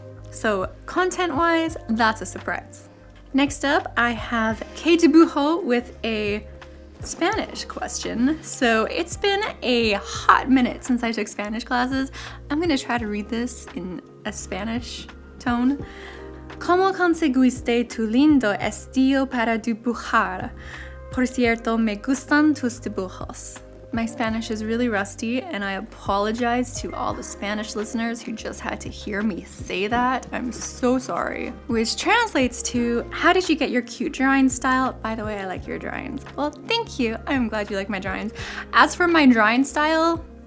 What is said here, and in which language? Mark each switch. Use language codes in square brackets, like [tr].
[en] So content-wise, that's a surprise. Next up, I have Kay Debujo with a Spanish question. So it's been a hot minute since I took Spanish classes. I'm gonna try to read this in a Spanish tone. [es] ¿Cómo conseguiste tu lindo estilo para dibujar? Por cierto, me gustan tus dibujos. [en] My Spanish is really rusty, and I apologize to all the Spanish listeners who just had to hear me say that. I'm so sorry. Which translates to, how did you get your cute drawing style? By the way, I like your drawings. Well, thank you. I'm glad you like my drawings. As for my drawing style,